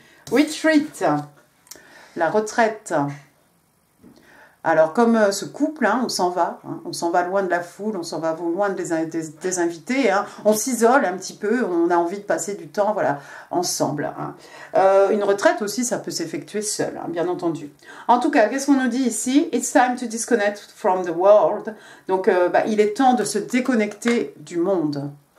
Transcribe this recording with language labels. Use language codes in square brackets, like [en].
[fr] Retreat, la retraite. Alors, comme ce couple, on s'en va loin de la foule, on s'en va loin des invités, on s'isole un petit peu, on a envie de passer du temps, voilà, ensemble. Une retraite aussi, ça peut s'effectuer seul, bien entendu. En tout cas, qu'est-ce qu'on nous dit ici? [en] It's time to disconnect from the world. [fr] Donc, il est temps de se déconnecter du monde.